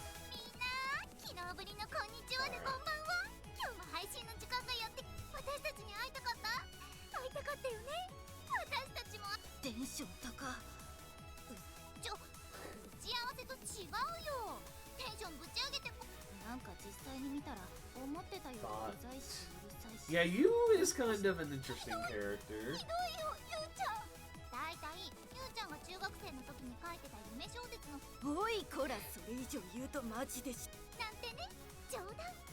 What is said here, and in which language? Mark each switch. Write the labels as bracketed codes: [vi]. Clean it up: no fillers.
[ja] みんな昨日ぶりのこんにちはでこんばんは。今日も配信の時間がやって、私たちに会いたかった？会いたかったよね。私たちもテンション高。打ち合わせと違うよ。テンションぶち上げてなんか実際に見たら思ってたよりうざいしうるさいし。 [en] Yeah, you is kind of an interesting character. [ja] ひどいよ、ゆうちゃん。だいたいゆうちゃんが中学生の時に書いてた夢小説の。おいこら、それ以上言うとマジでし。なんてね、冗談。